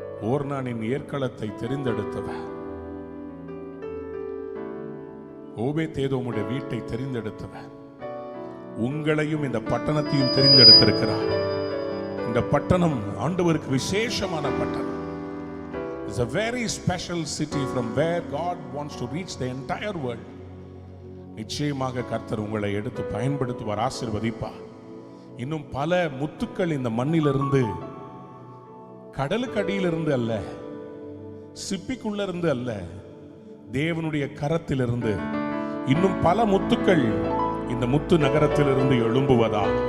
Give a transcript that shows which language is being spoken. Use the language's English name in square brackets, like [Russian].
[Tamil] ஓர்னானின் ஏற்களத்தை தெரிந்தெடுத்தவர், ஓபேதேதோமுடைய வீட்டை தெரிந்தெடுத்தவர், உங்களையும் இந்த பட்டணத்தையும் தெரிந்தெடுத்திருக்கிறார். இந்த பட்டணம் ஆண்டவருக்கு விசேஷமான பட்டணம். [English] It's a very special city from where God wants to reach the entire world. [Tamil] நிச்சயமாக கர்த்தர் உங்களை எடுத்து பயன்படுத்துவார், ஆசீர்வதிப்பார். இன்னும் பல முத்துக்கள் இந்த மண்ணிலிருந்து, கடலுக்கு அடியிலிருந்து அல்ல, சிப்பிக்குள்ள இருந்து அல்ல, தேவனுடைய கரத்திலிருந்து இன்னும் பல முத்துக்கள் இந்த முத்து நகரத்திலிருந்து எழும்புவதா.